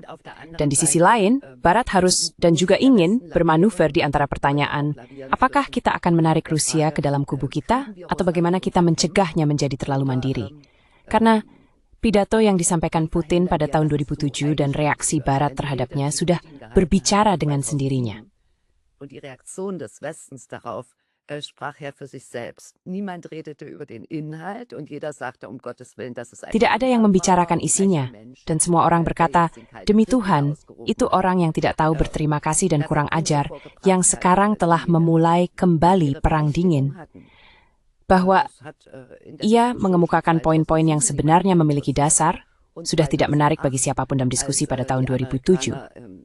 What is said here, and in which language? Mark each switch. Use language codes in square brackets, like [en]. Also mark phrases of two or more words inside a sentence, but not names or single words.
[id] Dan di sisi lain, Barat harus dan juga ingin bermanuver di antara pertanyaan, apakah kita akan menarik Rusia ke dalam kubu kita, atau bagaimana kita mencegahnya menjadi terlalu mandiri? Karena pidato yang disampaikan Putin pada tahun 2007 dan reaksi Barat terhadapnya sudah berbicara dengan sendirinya. [de] Und die Reaktion des Westens darauf sprach ja für sich selbst. Niemand redete über den Inhalt und jeder sagte, um Gottes Willen, das ist ein... [id] Tidak ada yang membicarakan isinya, dan semua orang berkata, demi Tuhan, itu orang yang tidak tahu berterima kasih dan kurang ajar, yang sekarang telah memulai kembali perang dingin. Bahwa ia mengemukakan poin-poin yang sebenarnya memiliki dasar, sudah tidak menarik bagi siapapun dalam diskusi pada tahun 2007.